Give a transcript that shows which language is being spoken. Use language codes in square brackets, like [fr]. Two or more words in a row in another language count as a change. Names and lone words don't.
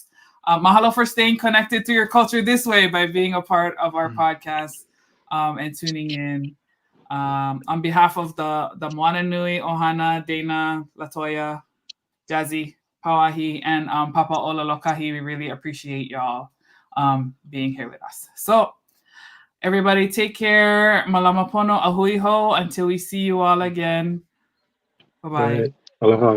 [en] Mahalo for staying connected to your culture this way by being a part of our podcast and tuning in. On behalf of the Moana Nui, Ohana, Dana, Latoya, Jazzy, Pauahi, and Papa Ola Lōkahi, we really appreciate y'all being here with us. So everybody take care. [haw] Malama pono, ahui ho, [en] until we see you all again. Bye-bye. Right. Aloha.